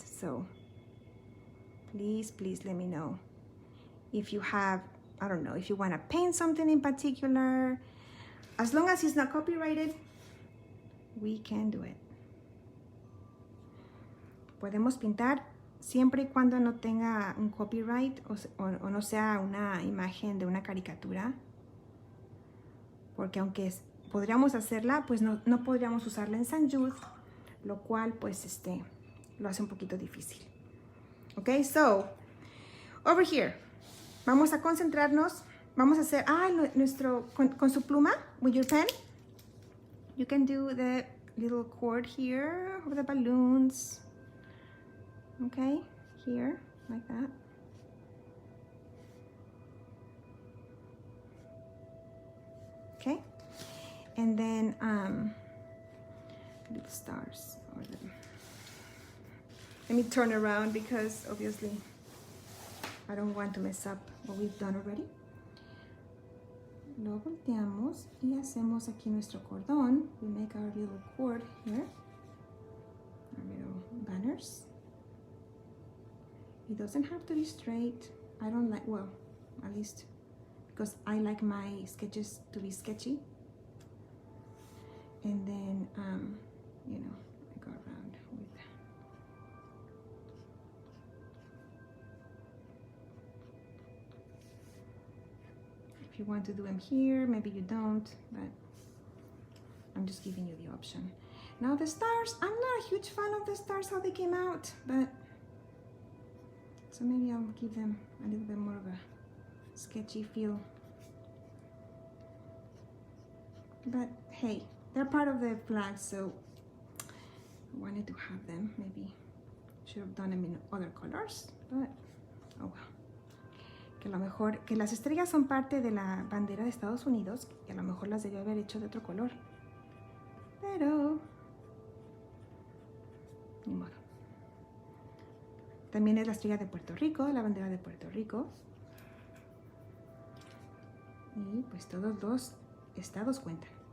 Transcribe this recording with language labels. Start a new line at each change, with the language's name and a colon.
English: So please let me know if you have, I don't know, if you want to paint something in particular. As long as it's not copyrighted, we can do it.
Spanish: Podemos pintar siempre y cuando no tenga un copyright o no sea una imagen de una caricatura. Porque aunque podríamos hacerla, pues no podríamos usarla en St. Jude, lo cual pues lo hace un poquito difícil.
English: Okay, so over here
Spanish: vamos a concentrarnos. Vamos a hacer, nuestro, con su pluma,
English: with your pen, you can do the little cord here of the balloons. Okay, here, like that. Okay, and then little stars. Let me turn around because obviously I don't want to mess up what we've done already.
Spanish: Lo volteamos y hacemos aquí nuestro cordón.
English: We make our little cord here, our little banners. It doesn't have to be straight. I don't like, well, at least because I like my sketches to be sketchy. And then, you know, I go around with. If you want to do them here, maybe you don't, but I'm just giving you the option. Now the stars, I'm not a huge fan of the stars, how they came out, but so maybe I'll give them a little bit more of a sketchy feel. But hey, they're part of the flag, so I wanted to have them. Maybe should have done them in other colors, but oh well.
Spanish: Que a lo mejor, que las estrellas son parte de la bandera de Estados Unidos y a lo mejor las debió haber hecho de otro color, pero ni modo. También es la estrella de Puerto Rico, la bandera de Puerto Rico, y pues todos los estados cuentan.